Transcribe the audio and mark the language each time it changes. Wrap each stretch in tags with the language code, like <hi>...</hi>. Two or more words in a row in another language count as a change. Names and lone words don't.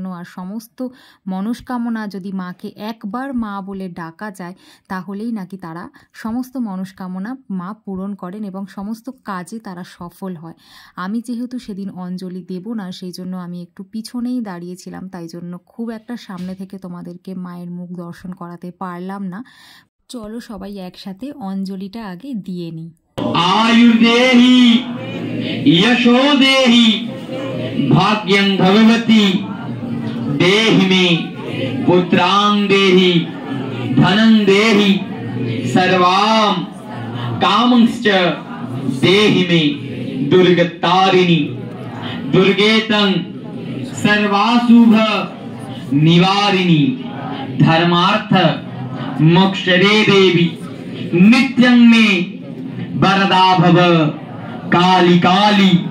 <bn>আর সমস্ত মনস্কামনা যদি মাকে একবার মা বলে ডাকা যায় তাহলেই নাকি তারা সমস্ত মনস্কামনা মা পূরণ করেন এবং সমস্ত কাজে তারা সফল হয়। আমি যেহেতু সেদিন অঞ্জলি দেব না, সেই জন্য আমি একটু পিছনেই দাঁড়িয়েছিলাম, তাই জন্য খুব একটা সামনে থেকে তোমাদেরকে মায়ের মুখ দর্শন করাতে পারলাম না। চলো সবাই একসাথে অঞ্জলিটা আগে দিয়ে নিই।</bn> <sa>आयुर्देहि यशो देहि भाग्यं भगवती देहि मे पुत्रां देहि धनं देहि सर्वां कामंश्च देहि मे दुर्गतारिणी दुर्गेतं सर्वाशुभ निवारिणी धर्मार्थ मोक्षदे देवी नित्यं मे वरदा भव काली काली</sa>